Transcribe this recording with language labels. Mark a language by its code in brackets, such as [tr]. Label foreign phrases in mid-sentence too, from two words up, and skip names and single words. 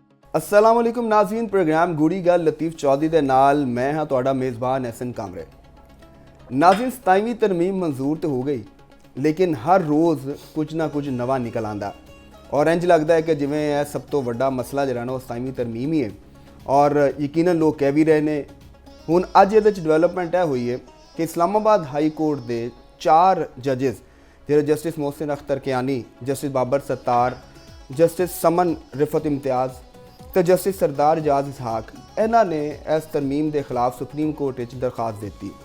[ur] السلام علیکم ناظرین. [pa] پروگرام گوڑھی گل لطیف چودھری دے نال میں ہاں تہاڈا میزبان احسن کامرے. ناظرین 27ویں ترمیم منظور تو ہو گئی، لیکن ہر روز کچھ نہ کچھ نوا نکل آندا اور اینج لگتا ہے کہ جویں یہ سب تو وڈا مسئلہ جہڑا نہ 27ویں ترمیم ہی ہے. [ur] اور یقیناً لوگ کہہ بھی رہے ہیں [pa] ہن اج ایہدے چ [ur] ڈیولپمنٹ یہ ہوئی ہے کہ اسلام آباد ہائی کورٹ کے 4 ججز جہڑے جسٹس محسن اختر کیانی، جسٹس بابر ستار، جسٹس ثمن رفعت امتیاز تو جسٹس سردار اعجاز اسحاق، انہوں نے اس ترمیم کے خلاف سپریم کورٹ میں درخواست دی.